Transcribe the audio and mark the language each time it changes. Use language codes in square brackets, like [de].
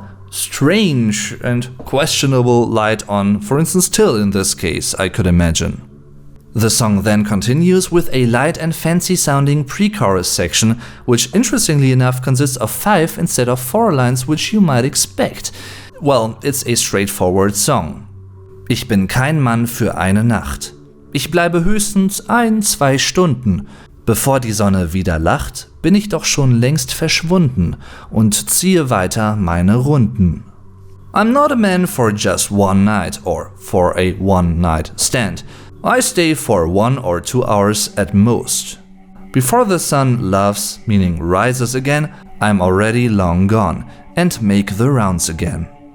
[en] strange and questionable light on, for instance, Till in this case, I could imagine. The song then continues with a light and fancy sounding pre-chorus section, which interestingly enough consists of 5 instead of 4 lines, which you might expect. Well, it's a straightforward song. [de] Ich bin kein Mann für eine Nacht. Ich bleibe höchstens 1-2 Stunden. Bevor die Sonne wieder lacht, bin ich doch schon längst verschwunden und ziehe weiter meine Runden. [en] I'm not a man for just one night or for a one-night stand. I stay for 1 or 2 hours at most. Before the sun laughs, meaning rises again, I'm already long gone and make the rounds again.